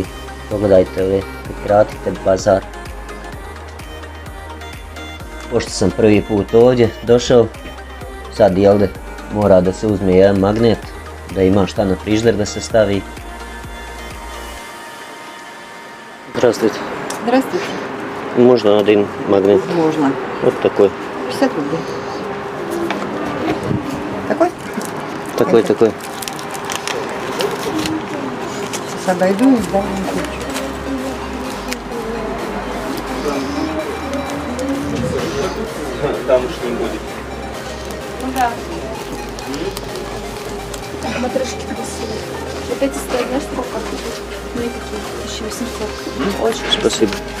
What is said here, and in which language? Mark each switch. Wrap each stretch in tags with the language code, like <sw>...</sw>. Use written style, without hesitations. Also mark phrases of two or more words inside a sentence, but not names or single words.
<sr>Pogledajte ove, pratite bazar. Pošto sam prvi put ovdje došao, sad jelde mora da se uzme jedan magnet, da ima šta na frižider da se stavi.</sr> <ru>Здравствуйте. Здравствуйте. Можно один магнит? Можно. Вот такой. 50 рублей. Такой? Такой. Сейчас обойду и сдам вам ключ. Там уж не будет. Да. Матрешки красивые. Вот эти стоят, знаешь, сколько? Ну и какие? 1800. Очень Спасибо.</ru>